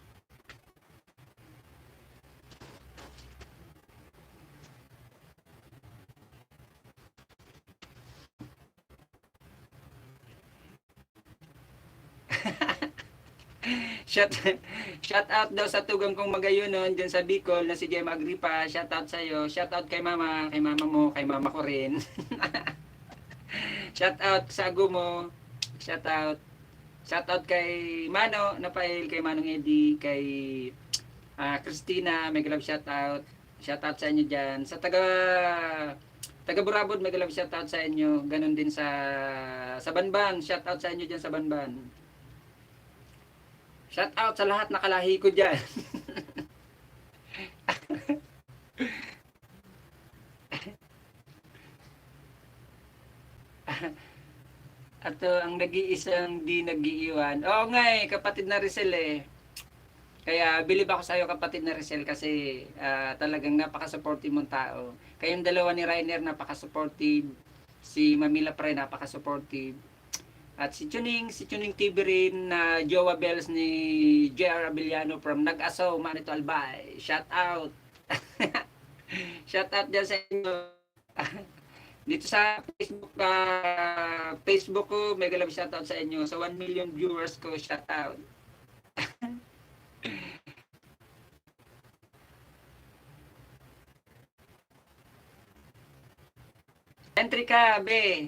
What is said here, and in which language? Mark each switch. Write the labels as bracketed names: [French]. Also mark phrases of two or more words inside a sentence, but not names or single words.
[English] Shout out [Filipino] daw sa tugang kong magayunon dyan sa Bicol na si Gemma Agripa. [English] Shout out [Filipino] sa iyo. [English] Shout out [Filipino] kay mama mo, kay mama ko rin. [English] Shout out [Filipino] sa ago mo. [English] Shout out. Shout out [Filipino] kay Mano Napail, kay Manong Eddie, kay Christina, [English] mega love shout out. Shout out [Filipino] sa inyo diyan. Sa taga Burabod, [English] mega love shout out [Filipino] sa inyo. Ganon din sa Banban. [English] Shout out [Filipino] sa inyo diyan sa Banban. [English] Shout out [Filipino] sa lahat nakalahi ko diyan. At ang nag-iisang di nag-iiwan. Oo nga kapatid na Rizal eh. Kaya bilib ako sa iyo kapatid na Rizal kasi talagang napaka-supportive mong tao. Kayong dalawa ni Rainer napaka-supportive. Si Mamila pre napaka-supportive. At si Tuning TV rin na Jowa Bells ni JR Abiliano from Nag-Asaw, Manito Albay. [English] Shout out. Shout out [Filipino] dyan sa inyo. Dito sa Facebook ko, [English] mega love shout out [Filipino] sa inyo. Sa 1 million viewers ko, [English] shout out. [Filipino] Entry ka, be.